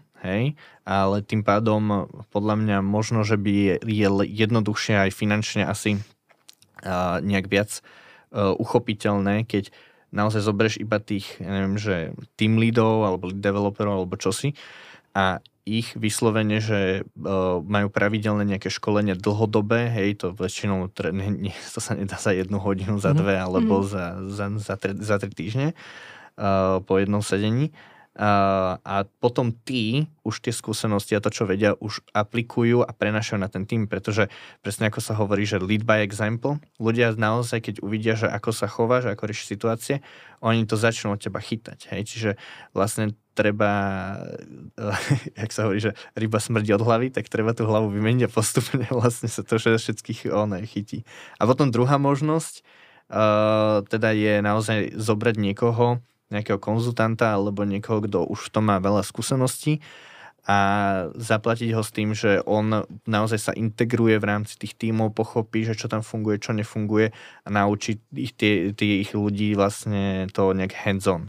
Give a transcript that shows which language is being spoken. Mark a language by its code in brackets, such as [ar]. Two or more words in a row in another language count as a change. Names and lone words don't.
[sk] hej, ale tým pádom podľa mňa možno, že by je jednoduchšie aj finančne asi nejak viac uchopiteľné, keď naozaj zoberieš iba tých, ja neviem, že team leadov alebo lead developerov alebo čosi a ich vyslovene, že majú pravidelné nejaké školenie dlhodobé, hej, to väčšinou to sa nedá za 1 hodinu, za 2 alebo za 3 týždne po jednom sedení. A potom tí už tie skúsenosti a to, čo vedia, už aplikujú a prenášajú na ten tým, pretože presne ako sa hovorí, že [en] lead by example, [sk] ľudia naozaj, keď uvidia, že ako sa chováš, ako riešiš situácie, oni to začnú od teba chytať. Hej? Čiže vlastne treba, jak sa hovorí, že ryba smrdí od hlavy, tak treba tú hlavu vymeniť a postupne vlastne sa to všetkých chytí. A potom druhá možnosť teda je naozaj zobrať niekoho, nejakého konzultanta alebo niekoho, kto už v tom má veľa skúseností a zaplatiť ho s tým, že on naozaj sa integruje v rámci tých tímov, pochopí, že čo tam funguje, čo nefunguje a naučí tých ľudí vlastne to nejak hands-on.